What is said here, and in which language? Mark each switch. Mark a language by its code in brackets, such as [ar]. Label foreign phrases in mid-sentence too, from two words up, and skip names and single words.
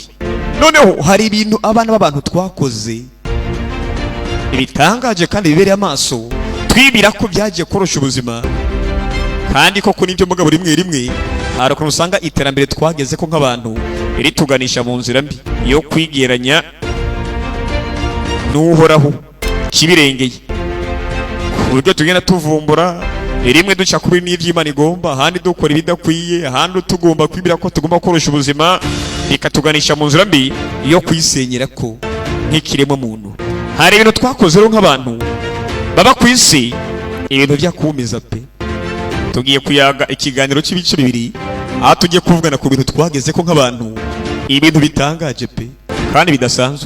[rn] Noneho hari ibintu abana b'abantu twakoze ibitangaje kandi bibereye amaso twibira ko byagiye korosha ubuzima, kandi koko nibyo mugabo rimwe rimwe hari ukuntu usanga iterambere twageze ko nk'abantu rituganisha mu nzira mbi yo kwigeranya n'uhoraho kibirengeye, ku buryo tugenda tuvumbura rimwe duca kuri n'ivy'Imana igomba, ahandi dukora ibidakwiye, ahandi tugomba kwibira ko tugomba korosha ubuzima ikatuganisha mu nzira mbi yo kwisenyera ko nk'ikiremwa muntu. Hari ibintu twakoze rero nk'abantu baba ku isi, ibintu byakumiza pe. Tugiye kuyaga ikiganiro cy'ibice bibiri aho tugiye kuvugana ku bintu twageze ko nk'abantu, ibintu bitangaje pe kandi bidasanzwe.